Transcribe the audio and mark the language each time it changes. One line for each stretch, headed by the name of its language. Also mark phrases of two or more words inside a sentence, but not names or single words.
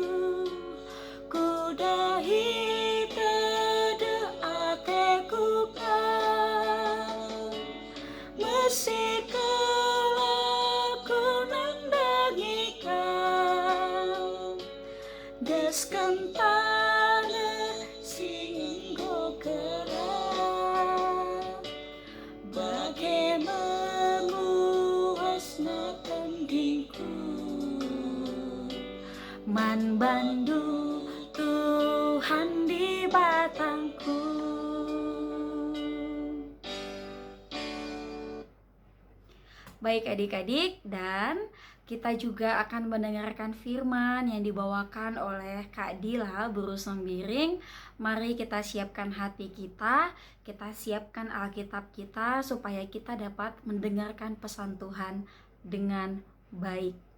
Batak Karo: kudahi tedeh ateku kau, mesikau aku nandangikan, deskan tanah singgo kerah, bagai memuasna tandingku, man bandu Tuhan di batangku.
Indonesian: Baik adik-adik, dan kita juga akan mendengarkan firman yang dibawakan oleh Kak Dila Buru Sembiring. Mari kita siapkan hati kita siapkan Alkitab kita supaya kita dapat mendengarkan pesan Tuhan dengan baik.